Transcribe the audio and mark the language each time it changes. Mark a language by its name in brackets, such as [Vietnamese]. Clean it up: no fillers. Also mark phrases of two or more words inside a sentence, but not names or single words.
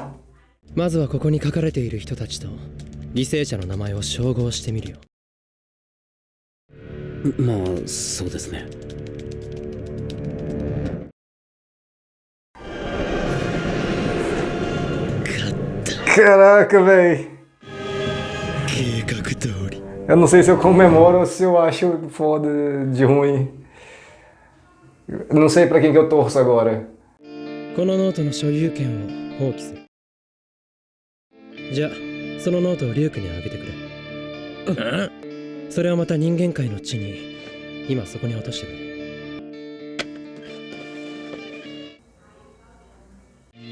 [Japanese] まずはここに書かれている人たちと犠牲者の名前を照合してみるよ。まあそうですね。 [Portuguese] Caraca, velho. [Japanese] 計画通り。 [Portuguese] Eu não sei se eu comemoro ou se eu acho foda de ruim. Eu não sei pra quem que eu torço agora. [Japanese] このノートの所有権を放棄する。じゃあそのノートをリュウクにあげてくれ。それをまた人間界の地に今そこに落としてくれ。